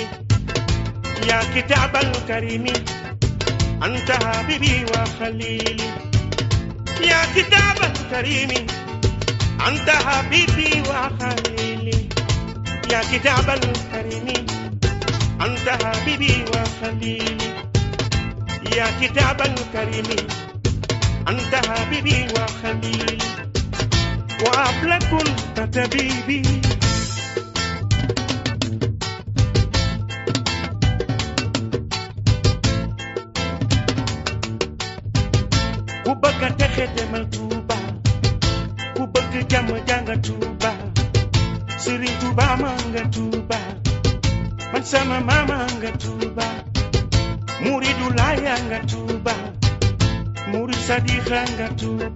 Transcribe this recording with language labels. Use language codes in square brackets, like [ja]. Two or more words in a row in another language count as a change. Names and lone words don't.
[ar] يا كتاب الكريم أنت حبيبي وخليلي يا كتاب الكريم أنت حبيبي وخليلي يا كتاب الكريم أنت حبيبي وخليلي يا كتاب الكريم أنت حبيبي وخليلي وقبل كنت طبيبي [wo] ku bëgg a texe demal Tuuba ku bëgg jàmm jànga Tuuba Sëriñ Tuuba ma nga Tuuba man sama mama nga Tuuba Muridu Laaya nga Tuuba Murid Sadiqa nga Tuuba